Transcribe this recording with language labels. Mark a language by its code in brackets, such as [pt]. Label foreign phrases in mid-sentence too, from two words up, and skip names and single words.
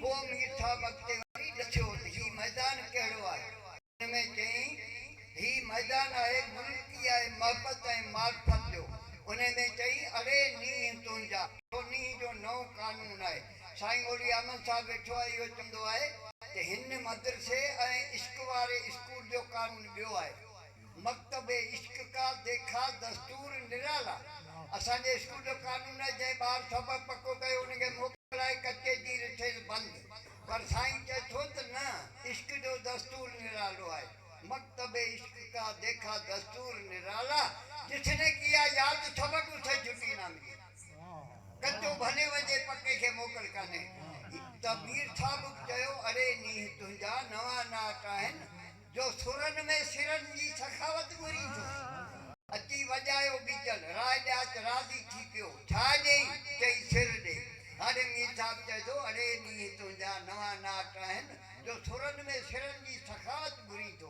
[sd] पोइ मीर साहिब अॻिते वरी ॾसियो त हीउ मैदान कहिड़ो आहे, हुन में चई ही मैदान आहे मुल्की आहे मोहब्बत ऐं मार्फत जो। उन में चई अरे नींह तुंहिंजा, तो नींह जो नओं कानून आहे। साईं मौलवी अहमद साहिब वेठो आहे, इहो चवंदो आहे त हिन मदरसे ऐं इश्क वारे स्कूल जो कानून ॿियो आहे, [hi] मकतब इश्क का देखा दस्तूर निराला। [sd] असांजे स्कूल जो कानून आहे जंहिं ॿार सबक़ पको कयो उनखे मोकिलाए कचे जी रिठेसि बंदि, पर साईं चए थो त न, इश्क जो दस्तूर निरालो आहे, [hi] मकतब इश्क का देखा दस्तूर निराला, जिसने किया याद सबक उसे छुट्टी ना मिली, [sd] कच्चो भले वजे पक्के खे मोकल कान्हे। त मीर साहिब चयो अरे नींह तुंहिंजा नवां नाट आहिनि, जो सुरनि में सिरनि जी सखावत घुरी थो, अची वॼायो बीजल राय ॾियाच राज़ी थी पियो, छा ॾेई चई सिर ॾे। हाणे मीर साहिब चए थो अरे नींह तुंहिंजा नवां नाट आहिनि, जो सुरनि में सिरनि जी सखावत घुरी थो।